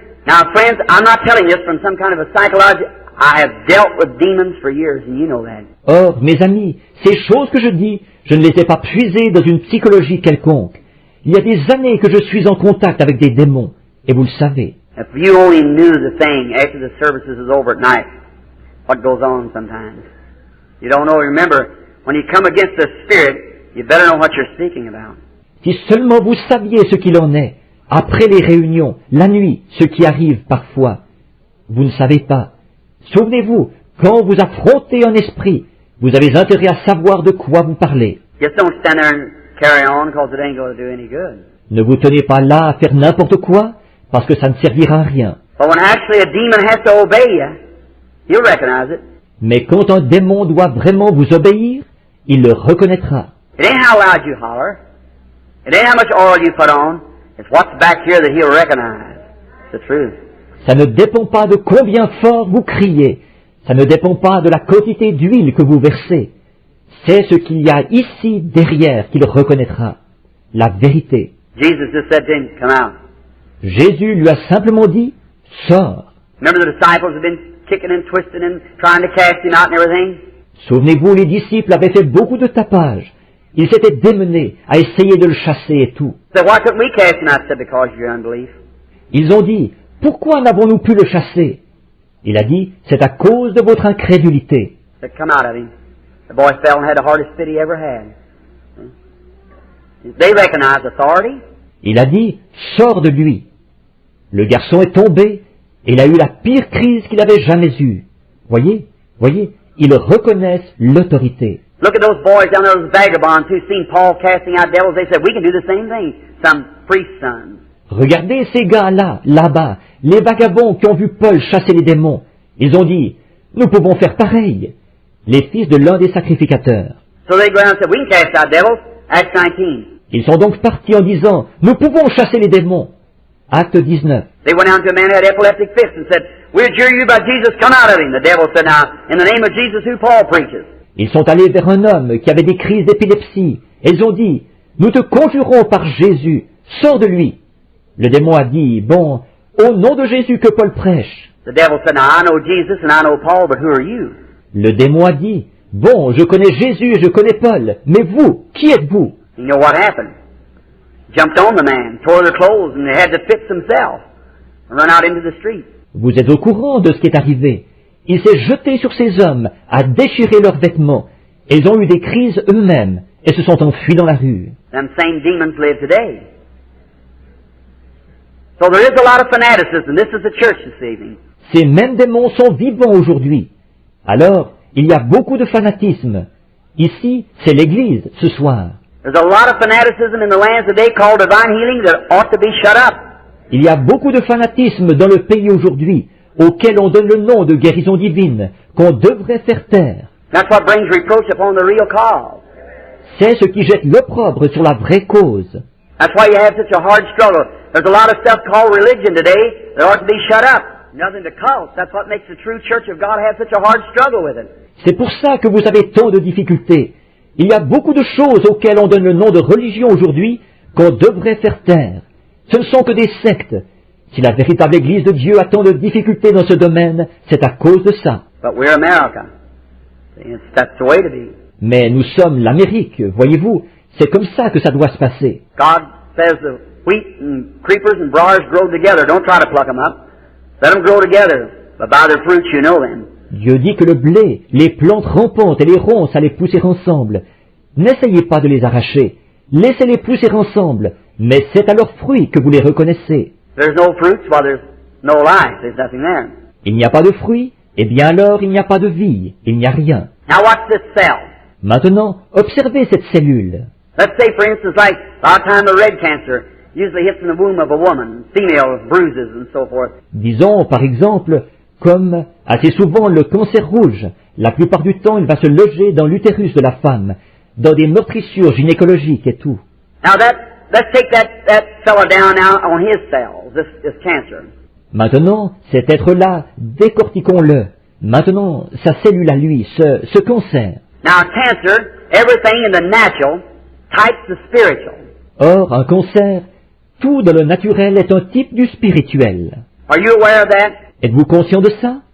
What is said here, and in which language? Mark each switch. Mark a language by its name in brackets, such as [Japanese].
[English] Now, friends, I'm not telling this from some kind of a psychology. I have dealt with demons for years, and you know that. [French] Or, mes amis, ces choses que je dis, je ne les ai pas puisées dans une psychologie quelconque. Il y a des années que je suis en contact avec des démons, et vous le savez. [English] If you only knew the thing after the services is over at night, what goes on sometimes. You don't know. Remember, when you come against the spirit, you better know what you're speaking about. [French] Si seulement vous saviez ce qu'il en est, après les réunions, la nuit, ce qui arrive parfois. Vous ne savez pas. Souvenez-vous, quand vous affrontez un esprit, vous avez intérêt à savoir de quoi vous parlez. [English] Just don't stand there and carry on because it ain't going to do any good. [French] Ne vous tenez pas là à faire n'importe quoi, parce que ça ne servira à rien. [English] But when actually a demon has to obey you, you'll recognize it. [French] Mais quand un démon doit vraiment vous obéir, il le reconnaîtra. [English] It ain't how loud you holler. It ain't how much oil you put on. It's what's back here that he'll recognize. It's the truth. [French] Ça ne dépend pas de combien fort vous criez. Ça ne dépend pas de la quantité d'huile que vous versez. C'est ce qu'il y a ici derrière qu'il reconnaîtra. La vérité. [English] Jesus just said to him, come out. [French] Jésus lui a simplement dit, sors. [English] Remember the disciples have been kicking and twisting and trying to cast him out and everything? [French] Souvenez-vous, les disciples avaient fait beaucoup de tapage. Ils s'étaient démenés à essayer de le chasser et tout. [English] Said, why couldn't we cast him out? Said, because of your unbelief. [French] Ils ont dit, pourquoi n'avons-nous pu le chasser? Il a dit, c'est à cause de votre incrédulité. [English] Said, come out of him. The boy fell and had the hardest fit he ever had. They recognized authority. [French] Il a dit, sors de lui. Le garçon est tombé et il a eu la pire crise qu'il avait jamais eue. Voyez, ils reconnaissent l'autorité. [English] Look at those boys down there, those vagabonds who seen Paul casting out devils. They said, we can do the same thing. Some priest's sons. [French] Regardez ces gars-là, là-bas, les vagabonds qui ont vu Paul chasser les démons. Ils ont dit, nous pouvons faire pareil. Les fils de l'un des sacrificateurs. [English] So they go around and said, we can cast out devils. Acts 19. [French] Ils sont donc partis en disant, nous pouvons chasser les démons. Acte 19. [English] They went down to a man who had epileptic fits and said, we adjure you by Jesus, come out of him. The devil said, now, in the name of Jesus, who Paul preaches. [French] Ils sont allés vers un homme qui avait des crises d'épilepsie. Et ils ont dit, nous te conjurons par Jésus, sors de lui. Le démon a dit, bon, au nom de Jésus que Paul prêche. [English] The devil said, now I know Jesus and I know Paul, but who are you? [French] Le démon a dit, bon, je connais Jésus et je connais Paul, mais vous, qui êtes-vous? [English] You know what happened? Jumped on the man, tore their clothes, and they had to fix themselves and run out into the street. [French] Vous êtes au courant de ce qui est arrivé. Il s'est jeté sur ces hommes, a déchiré leurs vêtements, et ils ont eu des crises eux-mêmes, et se sont enfuis dans la rue. [English] Them same demons live today. So there is a lot of fanaticism. This is the church this evening. [French] Ces mêmes démons sont vivants aujourd'hui. Alors, il y a beaucoup de fanatisme. Ici, c'est l'Église, ce soir. [English] There's a lot of fanaticism in the lands today called divine healing that ought to be shut up. [French] Il y a beaucoup de fanatisme dans le pays aujourd'hui, auquel on donne le nom de guérison divine, qu'on devrait faire taire. [English] That's what brings reproach upon the real cause. [French] C'est ce qui jette l'opprobre sur la vraie cause. [English] That's why you have such a hard struggle. There's a lot of stuff called religion today that ought to be shut up. Nothing to cults. That's what makes the true church of God have such a hard struggle with it. [French] C'est pour ça que vous avez tant de difficultés. Il y a beaucoup de choses auxquelles on donne le nom de religion aujourd'hui qu'on devrait faire taire. Ce ne sont que des sectes. Si la véritable Église de Dieu a tant de difficultés dans ce domaine, c'est à cause de ça. [English] But we're America. That's the way to be. [French] Mais nous sommes l'Amérique, voyez-vous. C'est comme ça que ça doit se passer. [English] God says the wheat and creepers and briars grow together. Don't try to pluck them up. Let them grow together. But by their fruits you know them. [French] Dieu dit que le blé, les plantes rampantes et les ronces allaient pousser ensemble. N'essayez pas de les arracher. Laissez-les pousser ensemble. Mais c'est à leurs fruits que vous les reconnaissez. [English] There's no fruits, well, there's no life. There's nothing there. [French] Il n'y a pas de fruits, eh bien alors il n'y a pas de vie. Il n'y a rien. [English] Now watch this cell. [French] Maintenant, observez cette cellule. [English] Let's say, for instance, like a lot of time the red cancer usually hits in the womb of a woman, female with bruises and so forth. [French] Disons, par exemple, comme assez souvent le cancer rouge, la plupart du temps il va se loger dans l'utérus de la femme, dans des meurtrissures gynécologiques et tout. [English] Now let's take that fella down now on his cells, this cancer. [French] Maintenant, cet être-là, décortiquons-le. Maintenant, sa cellule à lui, ce cancer. [English] Now cancer, everything in the natural types the spiritual. [French] Or, un cancer, tout dans le naturel est un type du spirituel. [English] Are you aware of that? [French] Êtes-vous conscient de ça?